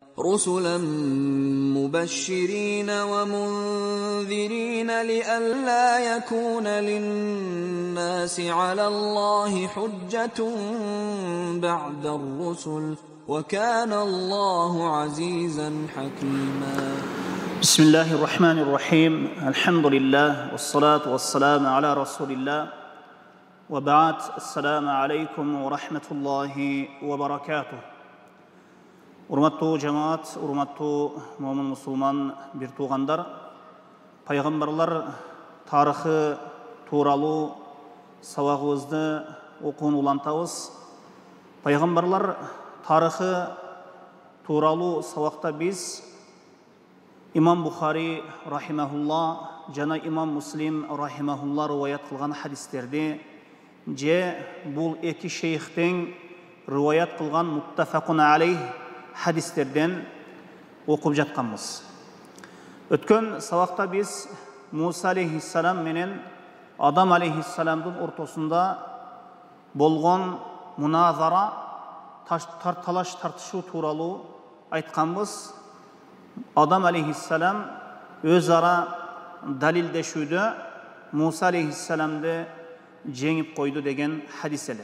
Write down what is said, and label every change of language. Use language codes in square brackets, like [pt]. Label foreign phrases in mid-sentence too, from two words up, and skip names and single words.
[ar] رسلا مبشرين ومنذرين لئلا يكون للناس على الله حجة بعد الرسل وكان الله عزيزا حكيما. بسم الله الرحمن الرحيم. الحمد لله والصلاة والسلام على رسول الله وبعد. السلام عليكم ورحمة الله وبركاته. [ky] Урматтуу жамаат, урматтуу момун мусулман бир туугандар, пайгамбарлар тарыхы тууралуу сабагыбызды окууну улантабыз. Пайгамбарлар тарыхы тууралуу сабакта биз имам Бухари рахимахулла жана имам Муслим рахимахулла риваят кылган хадистерди же бул эки шейхтен риваят кылган [ar] متفق عليه [ky] hadislerden okup жатканбыз. Өткөн сабакта биз Муса алейхиссалам менен Адам алейхиссаламдын ортосунда болгон муназара, талаш тартышуу тууралуу айтканбыз. Адам алейхиссалам өз ара далилдешүүдө Муса алейхиссаламды жеңип койду деген хадис эле.